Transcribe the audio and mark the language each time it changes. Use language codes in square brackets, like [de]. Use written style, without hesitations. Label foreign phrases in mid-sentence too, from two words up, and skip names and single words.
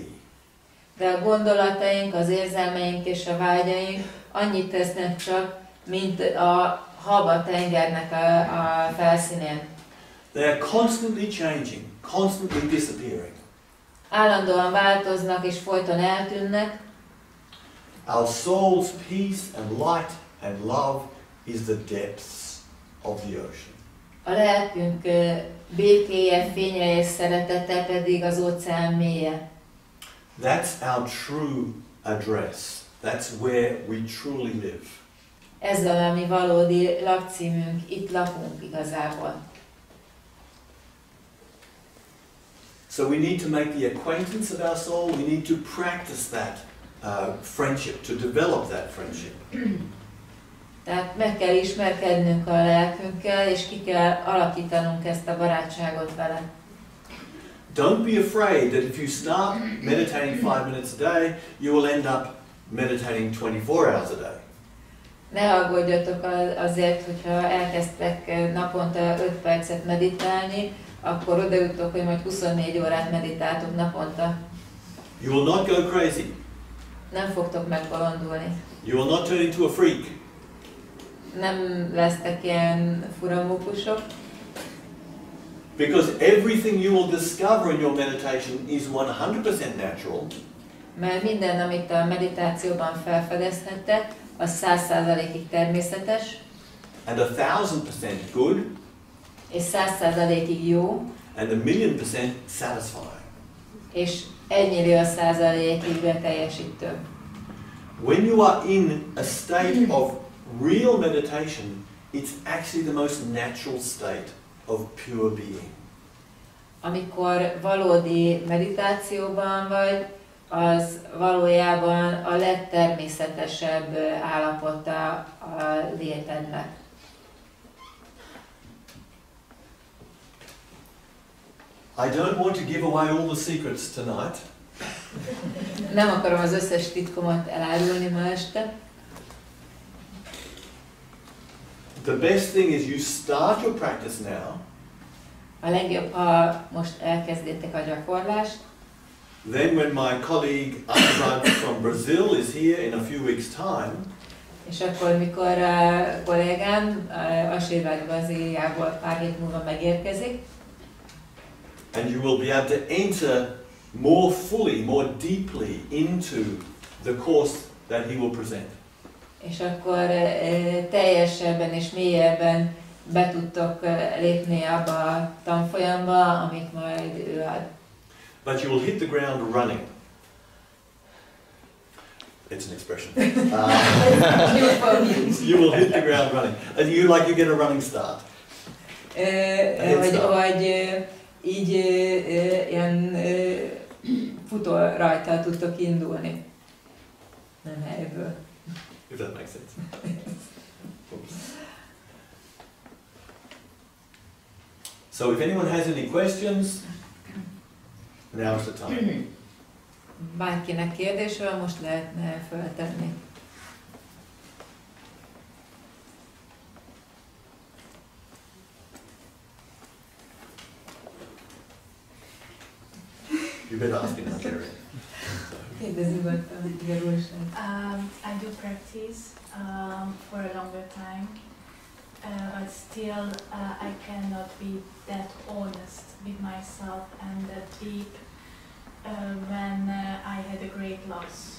[hu] De a gondolataink, az érzelmeink és a vágyaink annyit tesznek csak, mint a hab a tengernek a felszínén. [en] They are constantly changing, constantly disappearing. [hu] állandóan változnak és folyton eltűnnek. [en] Our soul's peace and light and love is the depths of the ocean. [hu] A lelkünk békéje, fénye és szeretete pedig az óceán mélye. [en] That's our true address. That's where we truly live. [hu] Ez a mi valódi lakcímünk, itt lakunk igazából. [en] So we need to make the acquaintance of our soul. We need to practice that friendship, to develop that friendship. [hu] Tehát meg kell ismerkednünk a lelkünkkel, és ki kell alakítanunk ezt a barátságot vele. [en] Don't be afraid that if you start meditating 5 minutes a day, you will end up meditating 24 hours a day. [hu] Ne aggódjatok azért, hogyha elkezdtek naponta 5 percet meditálni, akkor odajutok, hogy majd 24 órát meditáltok naponta. [en] You will not go crazy. [hu] Nem fogtok megbolondulni. [en] You will not turn into a freak. [hu] Nem lesztek ilyen furamókusok. [en] Because everything you will discover in your meditation is 100% natural. [hu] Mert minden, amit a meditációban felfedezhettek, az 100%-ig természetes. [en] And 1000% good. [hu] És 100%-ig jó. [en] And 1,000,000% satisfying. [hu] És 1,000,000%-ig beteljesítő. [en] When you are in a state of real meditation, it's actually the most natural state of pure being. [hu] Amikor valódi meditációban vagy, az valójában a legtermészetesebb állapota a létednek. [en] I don't want to give away all the secrets tonight. [hu] Nem akarom az összes titkomat elárulni ma este. [en] The best thing is you start your practice now. [hu] A legjobb, ha most elkezdétek a gyakorlást. [en] Then when my colleague Anurag from Brazil is here in a few weeks' time, [hu] és akkor, mikor a kollégám Asirvágy Brazíliából pár hét múlva megérkezik, [en] and you will be able to enter more fully, more deeply into the course that he will present. [hu] és akkor teljesebben és mélyebben be tudtok lépni abba a tanfolyamba, amit majd ő ad. [en] But you will hit the ground running. It's an expression. You will hit the ground running. And you get a running start. [hu] Vagy így ilyen futó rajta tudtok indulni. Nem helyből. [en] If that makes sense. Oops. So if anyone has any questions, now's the time. [hu] Bárkinek kérdése van, most lehetne feltenni. [en] You better ask him, Gary. I do practice for a longer time, but still I cannot be that honest with myself and that deep when I had a great loss.